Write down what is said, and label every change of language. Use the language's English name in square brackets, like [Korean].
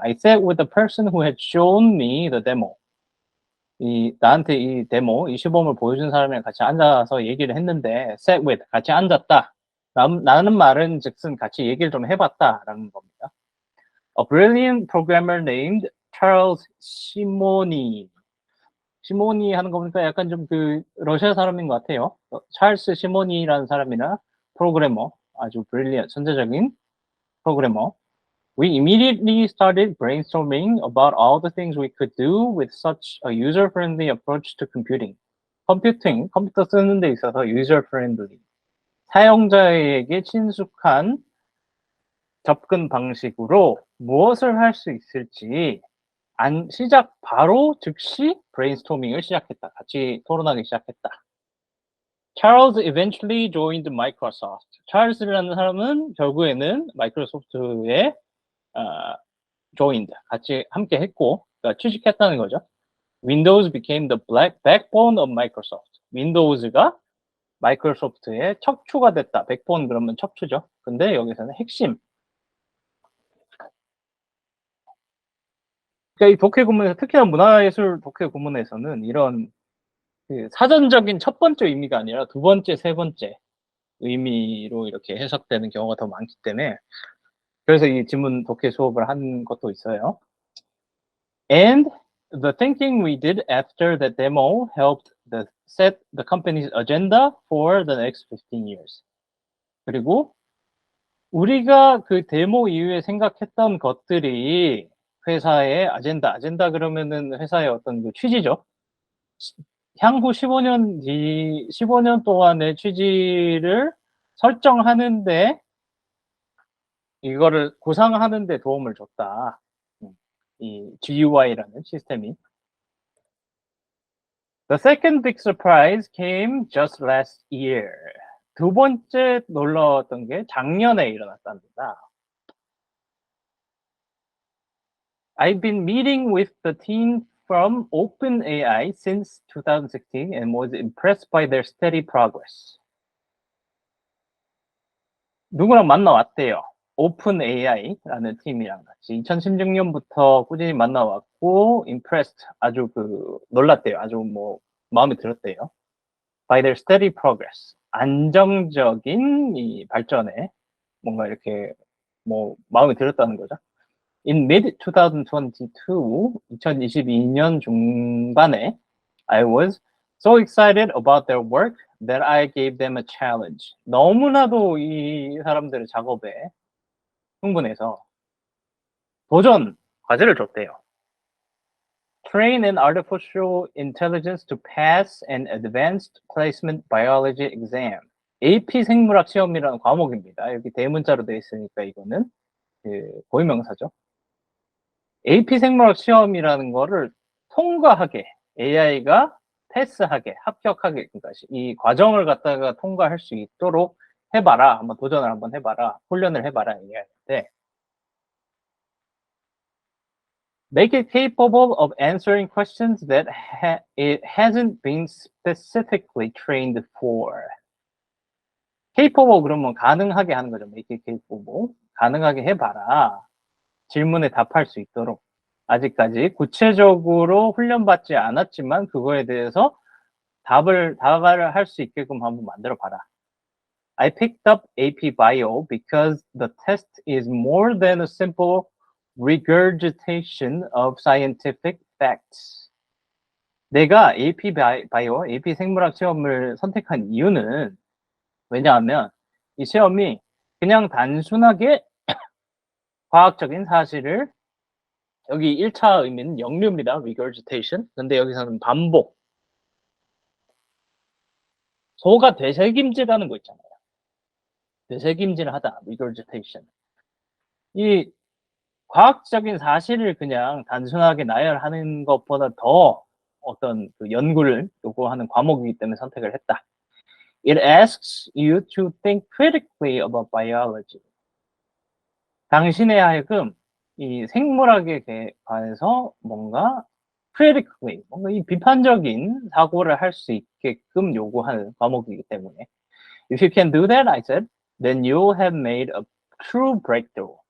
[English] I sat with the person who had shown me the demo. [Korean] 나한테 이 데모, 이 시범을 보여준 사람이랑 같이 앉아서 얘기를 했는데, [English] sat with, [Korean] 같이 앉았다. 나는 말은 즉슨 같이 얘기를 좀 해봤다라는 겁니다. [English] A brilliant programmer named Charles 시모니. [Korean] 시모니 하는 거 보니까 약간 좀 그 러시아 사람인 것 같아요. 찰스 시모니라는 사람이나 프로그래머, 아주 brilliant, 천재적인 프로그래머. [English] We immediately started brainstorming about all the things we could do with such a user-friendly approach to computing. [Korean] 컴퓨터 쓰는 데 있어서 user-friendly, 사용자에게 친숙한 접근 방식으로 무엇을 할 수 있을지 바로 즉시 브레인스토밍을 시작했다. 같이 토론하기 시작했다. [English] Charles eventually joined Microsoft. [Korean] 찰스라는 사람은 결국에는 마이크로소프트에 joined, 같이 함께 했고, 그러니까 취직했다는 거죠. [English] Windows became the backbone of Microsoft. [Korean] 윈도우즈가 마이크로소프트의 척추가 됐다. 백본 그러면 척추죠. 근데 여기서는 핵심. 그러니까 이 독해 구문에서, 특히나 문화예술 독해 구문에서는 이런 그 사전적인 첫 번째 의미가 아니라 두 번째, 세 번째 의미로 이렇게 해석되는 경우가 더 많기 때문에 그래서 이 지문 독해 수업을 한 것도 있어요. [English] And the thinking we did after the demo helped set the company's agenda for the next 15 years. [Korean] 그리고 우리가 그 데모 이후에 생각했던 것들이 회사의 아젠다 그러면은 회사의 어떤 그 취지죠. 향후 15년 동안의 취지를 설정하는데 이거를 구상하는데 도움을 줬다. 이 GUI라는 시스템이. [English] The second big surprise came just last year. [Korean] 두 번째 놀라웠던 게 작년에 일어났답니다. [English] I've been meeting with the team from OpenAI since 2016 and was impressed by their steady progress. [Korean] 누구랑 만나왔대요. OpenAI라는 팀이랑 같이 2016년부터 꾸준히 만나왔고 impressed 아주 그 놀랐대요. 아주 뭐 마음에 들었대요. [English] By their steady progress. [Korean] 안정적인 이 발전에 뭔가 이렇게 뭐 마음에 들었다는 거죠. [English] In mid-2022, [Korean] 2022년 중반에 [English] I was so excited about their work that I gave them a challenge. [Korean] 너무나도 이 사람들의 작업에 흥분해서 도전 과제를 줬대요. [English] Train an artificial intelligence to pass an advanced placement biology exam. [Korean] AP 생물학 시험이라는 과목입니다. 여기 대문자로 되어 있으니까 이거는 그 고유명사죠. AP 생물학 시험이라는 거를 통과하게 AI가 패스하게 합격하게 그러니까 이 과정을 갖다가 통과할 수 있도록 해봐라. 한번 도전을 한번 해봐라. 훈련을 해봐라. 얘기하는데 [English] make it capable of answering questions that it hasn't been specifically trained for. [Korean] capable 그러면 가능하게 하는 거죠. [English] make it capable. [Korean] 가능하게 해봐라. 질문에 답할 수 있도록. 아직까지 구체적으로 훈련받지 않았지만 그거에 대해서 답을 할 수 있게끔 한번 만들어 봐라. [English] I picked up AP Bio because the test is more than a simple regurgitation of scientific facts. [Korean] 내가 AP Bio, AP 생물학 시험을 선택한 이유는 왜냐하면 이 시험이 그냥 단순하게 과학적인 사실을 여기 1차 의미는 역류입니다. regurgitation. 근데 여기서는 반복. 소가 되새김질하는 거 있잖아요. 되새김질하다. regurgitation. 이 과학적인 사실을 그냥 단순하게 나열하는 것보다 더 어떤 그 연구를 요구하는 과목이기 때문에 선택을 했다. [English] It asks you to think critically about biology. [Korean] 당신에 하여금 이 생물학에 관해서 뭔가 critically, 뭔가 이 비판적인 사고를 할 수 있게끔 요구하는 과목이기 때문에 [English] If you can do that, I said, then you have made a true breakthrough.